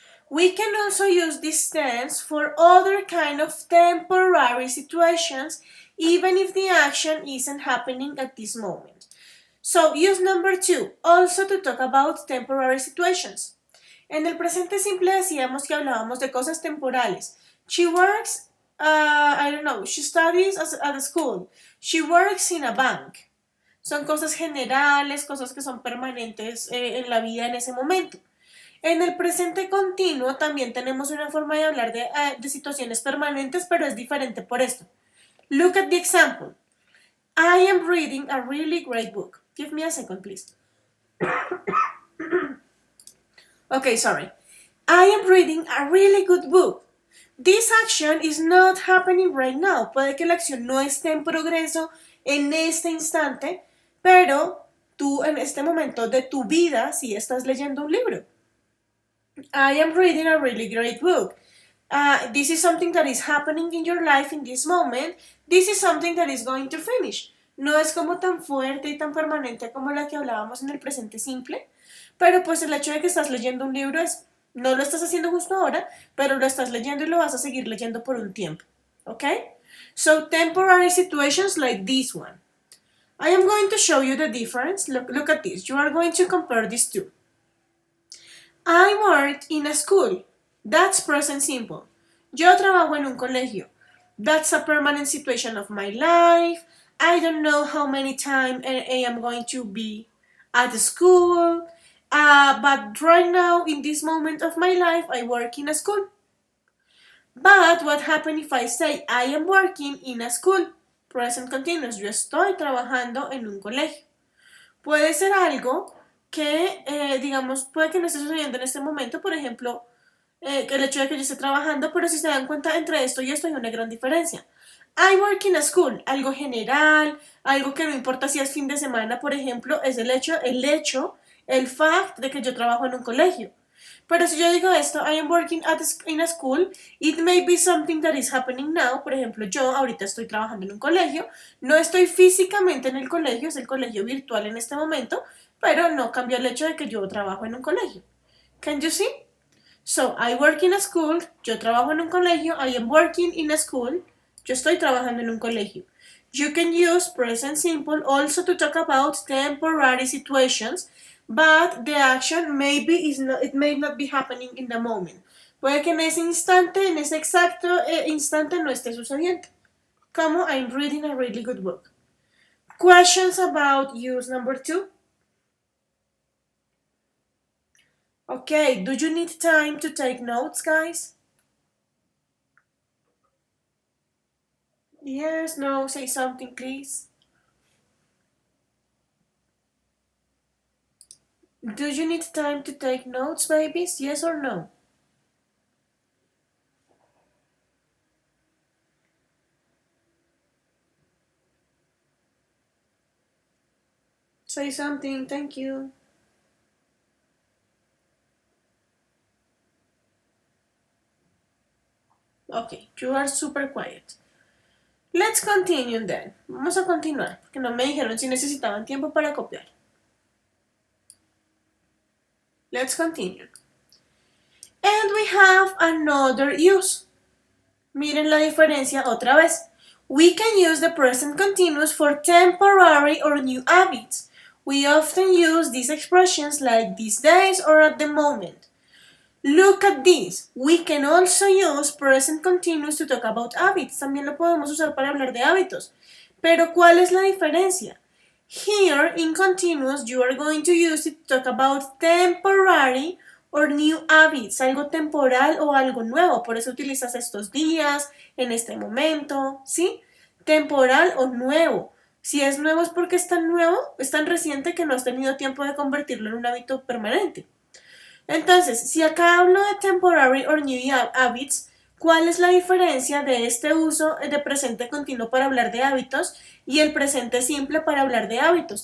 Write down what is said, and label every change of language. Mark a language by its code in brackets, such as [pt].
[en] We can also use this tense for other kind of temporary situations, even if the action isn't happening at this moment. So, use number 2, also to talk about temporary situations. [es] En el presente simple decíamos que hablábamos de cosas temporales. [en] She works, she studies at a school. She works in a bank. [es] Son cosas generales, cosas que son permanentes en la vida en ese momento. En el presente continuo también tenemos una forma de hablar de situaciones permanentes, pero es diferente por esto. [en] Look at the example. I am reading a really great book. Give me a second, please. Okay, sorry. I am reading a really good book. This action is not happening right now. [es] Puede que la acción no esté en progreso en este instante, pero tú en este momento de tu vida sí estás leyendo un libro. [en] I am reading a really great book. This is something that is happening in your life in this moment. This is something that is going to finish. [es] No es como tan fuerte y tan permanente como la que hablábamos en el presente simple, pero pues el hecho de que estás leyendo un libro es, no lo estás haciendo justo ahora, pero lo estás leyendo y lo vas a seguir leyendo por un tiempo. [en] Okay? So temporary situations like this one. I am going to show you the difference. Look at this. You are going to compare these two. I work in a school. That's present simple. [es] Yo trabajo en un colegio. [en] That's a permanent situation of my life. I don't know how many times I am going to be at the school. But right now, in this moment of my life, I work in a school. But what happens if I say I am working in a school? Present continuous. [es] Yo estoy trabajando en un colegio. Puede ser algo que, digamos, puede que no esté sucediendo en este momento, por ejemplo, que el hecho de que yo esté trabajando, pero si se dan cuenta entre esto y esto hay una gran diferencia. [en] I work in a school, [es] algo general, algo que no importa si es fin de semana, por ejemplo, es el fact de que yo trabajo en un colegio. Pero si yo digo esto, [en] I am working in a school, it may be something that is happening now. [es] Por ejemplo, yo ahorita estoy trabajando en un colegio, no estoy físicamente en el colegio, es el colegio virtual en este momento, pero no cambia el hecho de que yo trabajo en un colegio. [en] Can you see? So, I work in a school, [es] yo trabajo en un colegio, [en] I am working in a school, [es] yo estoy trabajando en un colegio. [en] You can use present simple also to talk about temporary situations, but the action it may not be happening in the moment. [es] Puede que en ese instante, en ese exacto instante no esté sucediendo. [en] Como I'm reading a really good book. Questions about use number 2? Okay, do you need time to take notes, guys? Yes, no, say something, please. Do you need time to take notes, babies? Yes or no? Say something, thank you. Okay, you are super quiet. Let's continue then. [es] Vamos a continuar, porque no me dijeron si necesitaban tiempo para copiar. [en] Let's continue. And we have another use. [es] Miren la diferencia otra vez. [en] We can use the present continuous for temporary or new habits. We often use these expressions like these days or at the moment. Look at this. We can also use present continuous to talk about habits. [es] También lo podemos usar para hablar de hábitos. Pero ¿cuál es la diferencia? [en] Here, in continuous, you are going to use it to talk about temporary or new habits, [es] algo temporal o algo nuevo. Por eso utilizas estos días, en este momento, ¿sí? Temporal o nuevo. Si es nuevo es porque es tan nuevo, es tan reciente que no has tenido tiempo de convertirlo en un hábito permanente. Entonces, si acá hablo de [en] temporary or new habits, [es] ¿cuál es la diferencia de este uso de presente continuo para hablar de hábitos y el presente simple para hablar de hábitos?